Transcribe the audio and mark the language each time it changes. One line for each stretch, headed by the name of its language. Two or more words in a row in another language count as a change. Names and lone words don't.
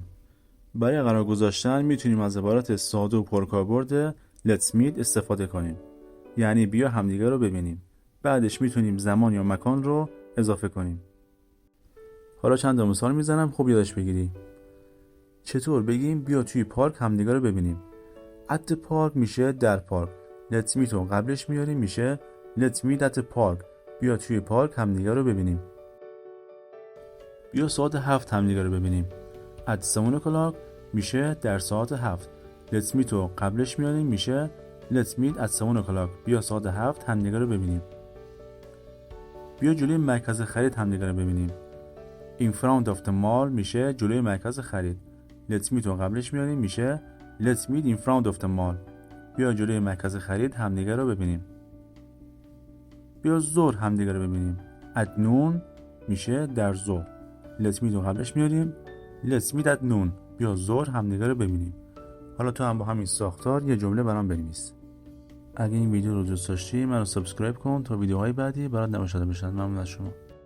Persian: برای قرار گذاشتن میتونیم از عبارت ساده و پرکاربرد
English: Let's meet
Persian: استفاده کنیم. یعنی بیا همدیگه رو ببینیم. بعدش میتونیم زمان یا مکان رو اضافه کنیم. حالا چند تا مثال میزنم خوب یادش بگیری. چطور بگیم بیا توی پارک همدیگه رو ببینیم؟
English: At the park
Persian: میشه در پارک.
English: Let's meet
Persian: رو قبلش میاریم میشه
English: Let's meet at the park.
Persian: بیا توی پارک همدیگه رو ببینیم. بیا ساعت 7 همدیگه رو ببینیم.
English: At 7 o'clock
Persian: میشه در ساعت 7.
English: Let's meet
Persian: رو قبلش میاریم میشه
English: Let's meet at 7 o'clock.
Persian: بیا ساعت 7 همدیگه رو ببینیم. بیا جلوی مرکز خرید همدیگه رو ببینیم.
English: In front of the mall
Persian: میشه جلوی مرکز خرید.
English: Let's meet
Persian: رو قبلش میاریم میشه
English: Let's meet in front of the mall.
Persian: بیا جلوی مرکز خرید همدیگه رو ببینیم. بیا ظهر همدیگه رو ببینیم.
English: At noon
Persian: میشه در ظهر.
English: Let's meet
Persian: رو قبلش میاریم
English: Let's meet at noon.
Persian: بیا ظهر همدیگه رو ببینیم. حالا تو هم با همین ساختار یه جمله برام بنویس. اگه این ویدیو رو دوست داشتی منو سابسکرایب کن تا ویدیوهای بعدی برات نوشته بشن. ممنون از شما.